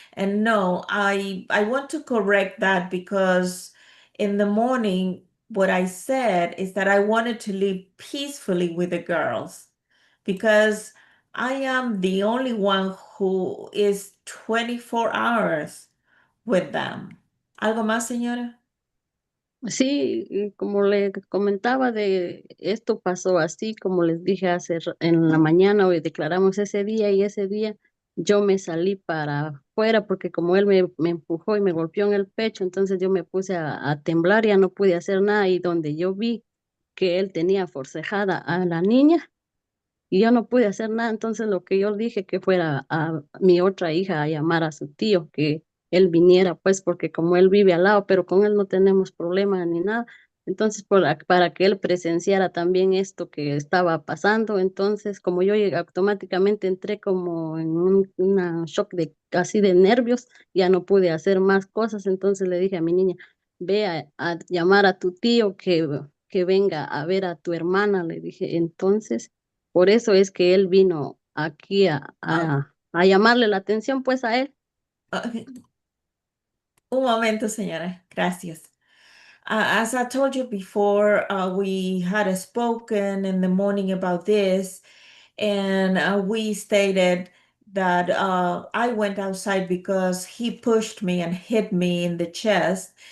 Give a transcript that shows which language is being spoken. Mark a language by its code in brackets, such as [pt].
[en] And no, I want to correct that, because in the morning, what I said is that I wanted to live peacefully with the girls, because I am the only one who is 24 hours with them. [es] ¿Algo más, señora? Sí, y como le comentaba de esto pasó así, como les dije en la mañana, hoy declaramos ese día y ese día yo me salí para afuera porque como él me empujó y me golpeó en el pecho, entonces yo me puse a temblar, ya no pude hacer nada y donde yo vi que él tenía forcejada a la niña, y yo no pude hacer nada, entonces lo que yo dije que fuera a mi otra hija a llamar a su tío, que él viniera, pues porque como él vive al lado, pero con él no tenemos problema ni nada, entonces para que él presenciara también esto que estaba pasando, entonces como yo automáticamente entré como en una shock de así de nervios, ya no pude hacer más cosas, entonces le dije a mi niña, ve a llamar a tu tío que venga a ver a tu hermana, le dije, entonces por eso es que él vino aquí a llamarle la atención pues a él. Un momento, señora. Gracias. [en] As I told you before, we had spoken in the morning about this, and we stated that I went outside because he pushed me and hit me in the chest.